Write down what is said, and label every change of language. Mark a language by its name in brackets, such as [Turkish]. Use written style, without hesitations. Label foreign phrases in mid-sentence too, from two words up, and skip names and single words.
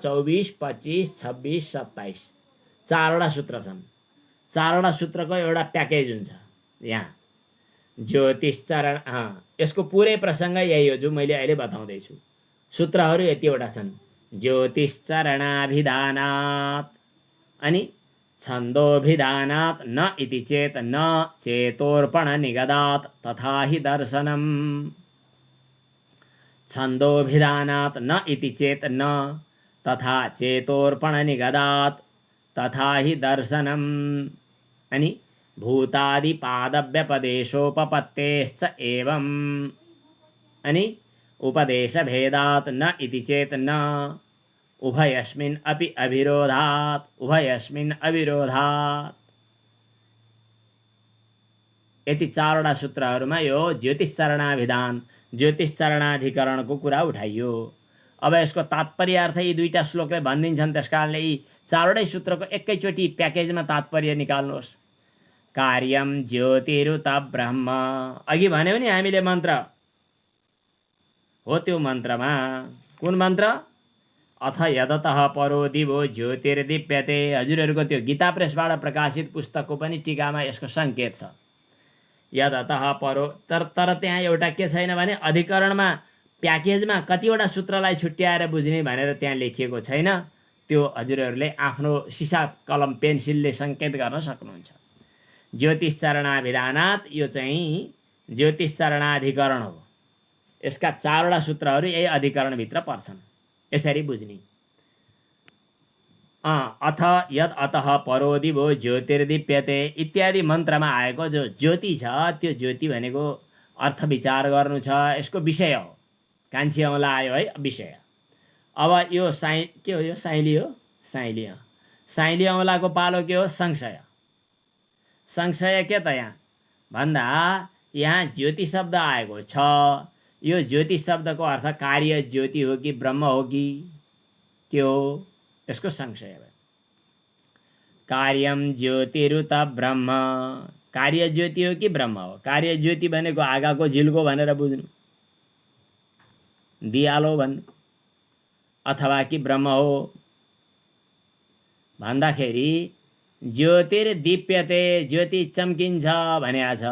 [Nepali] 24, 25, 26, 27, 4वटा सूत्र छन्। 4वटा सूत्रको एउटा प्याकेज हुन्छ यहाँ। ज्योतिष चरण, यसको पुरै प्रसङ्ग यही हो जो मैले अहिले बताउँदैछु। सूत्रहरू यतिवटा छन्। [Sanskrit] ज्योतिष चरणाभिधानात् अनि छन्दोभिधानात् न इति चेत न चेतोर्पण निगदात् तथा हि दर्शनम्। छन्दोभिधानात् न इति चेत न तथा चेतोर्पण निगदात् तथा हि दर्शनम्। अनि भूतादि पादव्यपदेशोपपत्तेश्च एवम्। अनि उपदेश भेदात् न इति चेत न उभयस्मिन् अपि अविरोधात्। उभयस्मिन् अविरोधात्। [Nepali] यति 4वटा सूत्रहरूमा यो ज्योतिष चरणाभिधान, ज्योतिष चरणाधिकरणको कुरा उठाइयो। अब यसको तात्पर्यार्थ यी 2टा श्लोकले भनिदिन्छन्। त्यस कारणले यी 4वटै सूत्रको एकैचोटि प्याकेजमा तात्पर्य निकाल्नुहोस्। [Sanskrit] कार्यम ज्योतिरुत ब्रह्म, [Nepali] अघि भन्यौ नि हामीले मन्त्र हो। त्यो मन्त्रमा कुन मन्त्र? [Sanskrit] अथ यदतः परो दिवो ज्योतिर्दीप्यते। [Nepali] हजुरहरूको त्यो गीता प्रेसबाट प्रकाशित पुस्तकको पनि टीकामा यसको सङ्केत छ। [Sanskrit] यदतः परो, [Nepali] तर त्यहाँ एउटा के छैन भने अधिकरणमा प्याकेजमा कतिवटा सूत्रलाई छुट्याएर बुझ्ने भनेर त्यहाँ लेखिएको छैन। त्यो हजुरहरूले आफ्नो सिसा कलम पेन्सिलले सङ्केत गर्न सक्नुहुन्छ। [Sanskrit] ज्योतिष चरणाभिधानात्, [Nepali] यो चाहिँ ज्योतिष चरणाधिकरण हो। यसका 4वटा सूत्रहरू यही अधिकरणभित्र पर्छन्। यसरी बुझ्ने। [Sanskrit] अथ यद अतः परो दिवो ज्योतिर्दीप्यते इत्यादि [Nepali] मन्त्रमा आएको जो ज्योति छ, त्यो ज्योति भनेको अर्थ विचार गर्नु छ। यसको विषय हो। कान्छी औँला आयो है विषय। अब यो के हो? यो साइली हो। साइली औँलाको पालो के हो? संशय। संशय के त यहाँ भन्दा यहाँ ज्योति शब्द आएको छ। यो ज्योति शब्दको अर्थ कार्य ज्योति हो कि ब्रह्म हो कि के हो, यसको संशय भयो। [Sanskrit] कार्यम ज्योतिरुत ब्रह्म, [Nepali] कार्य ज्योति हो कि ब्रह्म हो? कार्य ज्योति भनेको आगाको झिल्को भनेर बुझ्नु, दियालो भन्नु, अथवा कि ब्रह्म हो भन्दाखेरि ज्योतिर्दीप्यते, ज्योति चम्किन्छ भनेको छ।